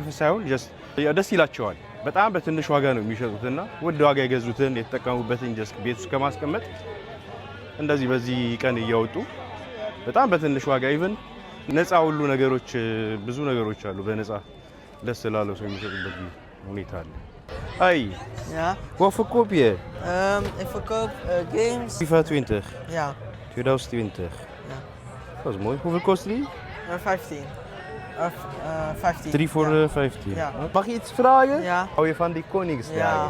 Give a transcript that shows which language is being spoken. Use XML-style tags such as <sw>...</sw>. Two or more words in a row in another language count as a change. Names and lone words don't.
<am>ሳይሆን ደስ ይላቸዋል። በጣም በትንሽ ዋጋ ነው የሚሸጡትና ውድ ዋጋ የገዙትን የተጠቀሙበትን ቤት ውስጥ ከማስቀመጥ እንደዚህ በዚህ ቀን እያወጡ በጣም በትንሽ ዋጋ ኢቭን ነፃ ሁሉ ነገሮች ብዙ ነገሮች አሉ በነፃ ደስ ላለው ሰው የሚሰጡበት ሁኔታ አለ። Hoi.</am> <nl>Ja. Wat verkoop je? Ik verkoop games. FIFA 20. Ja. 2020. Ja. Dat is mooi. Hoeveel kost die? 15. Of 15. 3 voor ja. 15. Ja. Mag je iets vragen? Ja. Hou je van die koningsdagen?</nl>